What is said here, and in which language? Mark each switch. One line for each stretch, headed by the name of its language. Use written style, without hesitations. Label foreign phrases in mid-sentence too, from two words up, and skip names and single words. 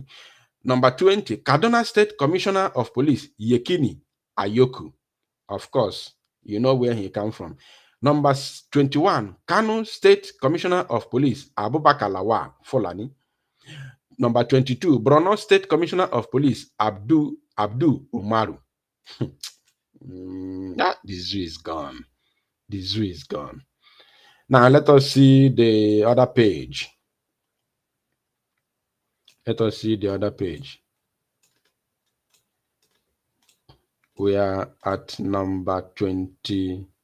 English: Number 20, Kaduna State Commissioner of Police Yekini Ayoku. Of course, you know where he come from. Number 21, Kano State Commissioner of Police Abubakar Lawa Fulani. Number 22, Borno State Commissioner of Police Abdu Umaru. The zoo is gone. The zoo is gone. Now let us see the other page. Let us see the other page. We are at number 20.